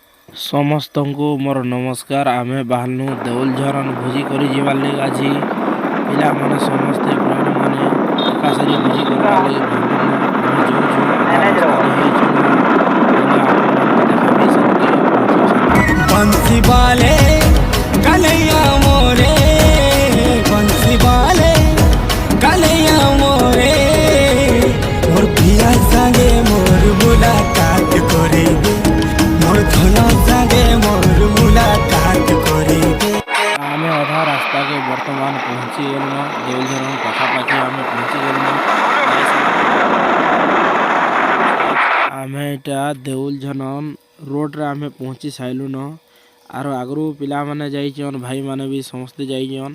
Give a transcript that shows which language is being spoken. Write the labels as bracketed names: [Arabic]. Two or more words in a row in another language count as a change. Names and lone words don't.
[Odia] ସମସ୍ତଙ୍କୁ ମୋର ନମସ୍କାର। ଆମେ ବାହାରିଲୁ ଦେଉଲ ଝରନ୍ ଭୋଜି କରି ଯିବାର୍ ଲାଗି। ଆଜି ପିଲାମାନେ ସମସ୍ତେ ଫ୍ରେଣ୍ଡମାନେ ଏକାସାରି ଭୋଜି କରବାର୍ ଲାଗି ବାହାରିଲୁନ। ଆମେ ଯାଉଛୁ ଅଧା ରାସ୍ତାରେ ହେଇଚୁନ ବୋଇଲେ ଆପଣମାନଙ୍କୁ ଦେଖାବି ସେନ୍କେ ପହଞ୍ଚି ସାରିଲା ପରେ। [Chhattisgarhi] बंसी वाले कन्हैया मोरे बंसी वाले कन्हैया मोरे मोर पिया संगे मोर मुलाकात करेबे मोर धन संगे मोर मुलाकात करेबे। [Odia] ଆମେ ଅଧା ରାସ୍ତାକେ ବର୍ତ୍ତମାନ ପହଞ୍ଚି ଗଲୁନ। ଦେଉଲ ଝରନ୍ ପାଖାପାଖି ଆମେ ପହଞ୍ଚି ଗଲୁନ। ଆମେ ଏଇଟା ଦେଉଲ ଝରନ୍ ରୋଡ଼ରେ ଆମେ ପହଞ୍ଚି ସାଇଲୁନ। ଆରୁ ଆଗରୁ ପିଲାମାନେ ଯାଇଛନ୍, ଭାଇମାନେ ବି ସମସ୍ତେ ଯାଇଛନ୍।